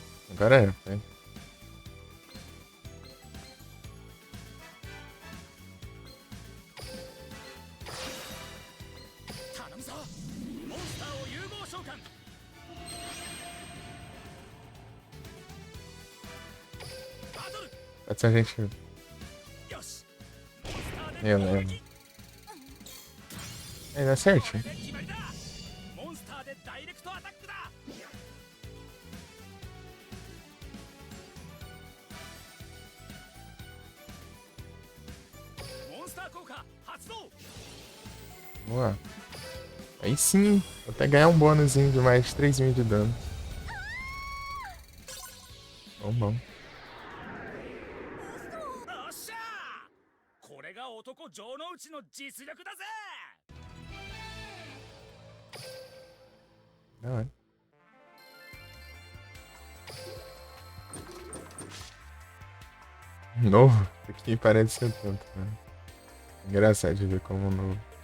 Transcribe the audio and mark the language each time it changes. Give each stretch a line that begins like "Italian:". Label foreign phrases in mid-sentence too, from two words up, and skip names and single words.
Portuguese: Agora é, foi. Pode ser a gente. Eu lembro. Aí dá certinho.
Japanese: モンスターでダイレクトアタックだ。モンスター効果発動。
Portuguese: Boa. Aí sim, vou até ganhar um bônusinho de mais 3.000 de dano. Bom, bom.
Japanese: よっしゃー。これが男城之内の実力だぜ。
Portuguese: Da hora. Novo? Isso aqui parece ser tanto, né? Engraçado de ver como novo.